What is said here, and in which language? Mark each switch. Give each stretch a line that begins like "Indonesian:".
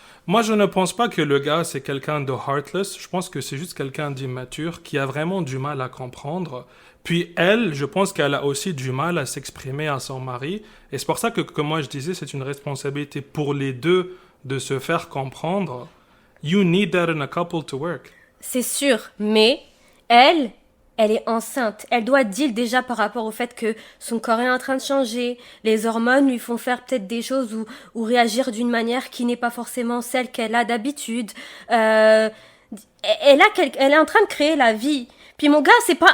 French: Moi, je ne pense pas que le gars, c'est quelqu'un de heartless. Je pense que c'est juste quelqu'un d'immature qui a vraiment du mal à comprendre. Puis elle, je pense qu'elle a aussi du mal à s'exprimer à son mari. Et c'est pour ça que, comme moi je disais, c'est une responsabilité pour les deux de se faire comprendre.
English: You need that in a couple to work.
French: C'est sûr, mais elle est enceinte. Elle doit deal déjà par rapport au fait que son corps est en train de changer. Les hormones lui font faire peut-être des choses ou réagir d'une manière qui n'est pas forcément celle qu'elle a d'habitude. Elle est en train de créer la vie. Puis mon gars, c'est pas...